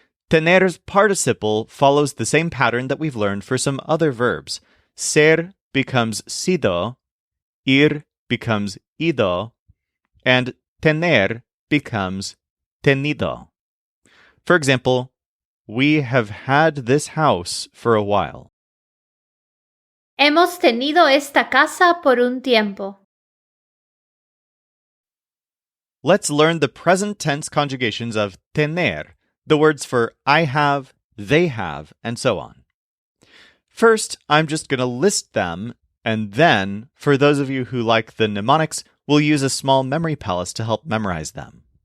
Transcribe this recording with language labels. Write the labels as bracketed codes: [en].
[en] Tener's participle follows the same pattern that we've learned for some other verbs. Ser becomes sido, ir becomes ido, and tener becomes tenido. For example, we have had this house for a while. [es] Hemos tenido esta casa por un tiempo. [en] Let's learn the present tense conjugations of tener, the words for I have, they have, and so on. First, I'm just going to list them, and then, for those of you who like the mnemonics, we'll use a small memory palace to help memorize them.